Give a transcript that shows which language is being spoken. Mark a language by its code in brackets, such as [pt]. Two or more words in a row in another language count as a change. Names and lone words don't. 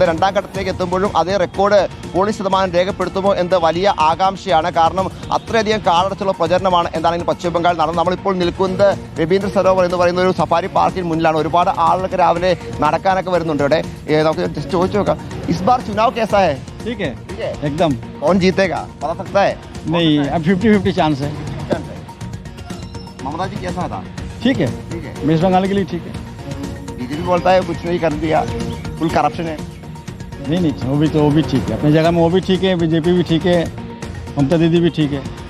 [ml] രണ്ടാം ഘട്ടത്തിലേക്ക് എത്തുമ്പോഴും അതേ റെക്കോർഡ് പോളിംഗ് ശതമാനം രേഖപ്പെടുത്തുമോ എന്ന് വലിയ ആകാംക്ഷയാണ്. കാരണം അത്രയധികം കാളടച്ചുള്ള പ്രചരണമാണ് എന്താണെങ്കിലും പശ്ചിമ ബംഗാൾ നടന്നത്. നമ്മളിപ്പോൾ നിൽക്കുന്നത് രവീന്ദ്ര സരോവർ എന്ന് പറയുന്ന ഒരു സഫാരി പാർക്കിന് മുന്നിലാണ്. ഒരുപാട് ആളുകൾക്ക് രാവിലെ നടക്കാനൊക്കെ വരുന്നുണ്ട് ഇവിടെ. നമുക്ക് ചോദിച്ചു നോക്കാം, [hi] इस बार चुनाव कैसा है? ठीक है एकदम। कौन जीतेगा बता सकता है? नहीं, अब 50-50 चांस है। ममता जी कैसा था? ठीक है वेस्ट बंगाल के लिए ठीक है। बीजेपी बोलता है कुछ नहीं कर दिया, [en] full corruption [hi] है। नहीं वो भी ठीक है अपनी जगह में, वो भी ठीक है, बीजेपी भी ठीक है, ममता दीदी भी ठीक है।